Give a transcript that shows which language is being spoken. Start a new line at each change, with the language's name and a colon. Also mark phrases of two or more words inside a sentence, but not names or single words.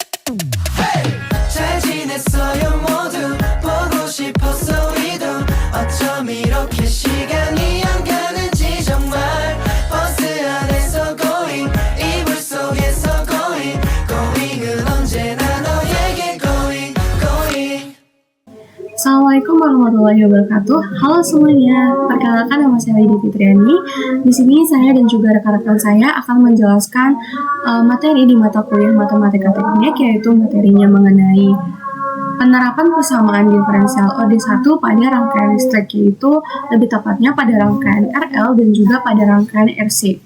Korean: 잘 지냈어요 모두 보고 싶었어 우리도 어쩜 이렇게 시간이 안 가는지 정말 버스 안에서 going 이불 속에서 going은 언제나 너에게 going.
Arabic: السلام عليكم ورحمة الله وبركاته.
Indonesian: Halo semuanya, perkenalkan nama saya Widya Fitriani. Di sini saya dan juga rekan-rekan saya akan menjelaskan materi di mata kuliah Matematika Teknik, yaitu materinya mengenai penerapan persamaan diferensial OD1 pada rangkaian listrik, yaitu lebih tepatnya pada rangkaian RL dan juga pada rangkaian RC.